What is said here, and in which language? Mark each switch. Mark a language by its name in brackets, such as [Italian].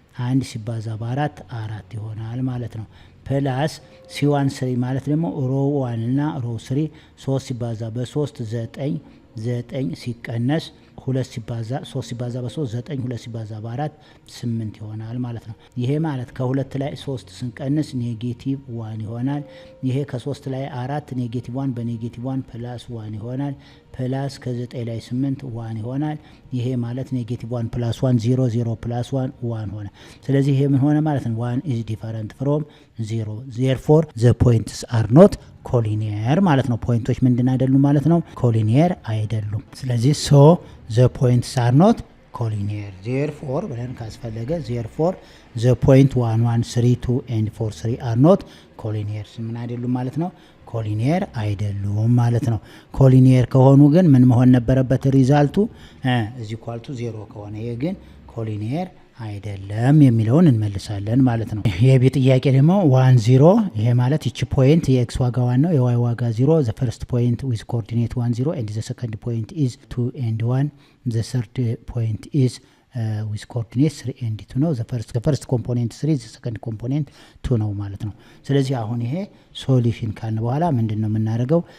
[Amharic] 1 ሲባዛ በ4 4 ይሆናል ማለት ነው። ፕላስ c1 3 ማለት ደግሞ ሮ 1 እና ሮ 3 3 ሲባዛ በ3 9 9 ሲቀነስ 2 ሲባዛ 3 ሲባዛ በ3 9 2 ሲባዛ በ4 8 ይሆናል ማለት ነው። ይሄ ማለት ከ2 ላይ 3 ስንቀንስ ኔጌቲቭ 1 ይሆናል። ይሄ ከ3 ላይ 4 ኔጌቲቭ 1 በኔጌቲቭ 1 ፕላስ 1 ይሆናል። ፕላስ ከ9 ላይ 8 1 ይሆናል። ይሄ ማለት ኔጌቲቭ 1 ፕላስ 1 0 0 ፕላስ 1 1 ሆነ። ስለዚህ ይሄ ምን ሆነ ማለት ነው? [English] 1 is different from 0 therefore the points are not collinear [Amharic] ማለት ነው። ፖይንቶች ምንድን አይደሉም ማለት ነው? ኮሊኒየር አይደሉም። ስለዚህ [English] so the points are not collinear therefore [Amharic] ብለን ካስፈለገ [English] therefore the point 1 1 3 2 and 4 3 are not collinear [Amharic] ምን አይደሉም ማለት ነው? ኮሊኒየር አይደሉም ማለት ነው። ኮሊኒየር ከሆኑ ግን ምን መሆን ነበረበት? ሪዛልቱ እዚ ኳልቱ 0 ከሆነ ይሄ ግን ኮሊኒየር አይደለም የሚለውን እንመልሳለን ማለት ነው። የቢ ጥያቄ ደግሞ 1 0 ይሄ ማለት እቺ ፖይንት የኤክስ ዋጋ 1 ነው፣ የዋይ ዋጋ 0 [English] the first point with coordinate 1 0 and the second point is 2 [Amharic] and 1 the third point is with coordinate 3 and 2 ነው። the first component 3 the second component 2 ነው ማለት ነው። ስለዚህ አሁን ይሄ ሶሉሽን ካልን በኋላ ምንድነው የምናደርገው?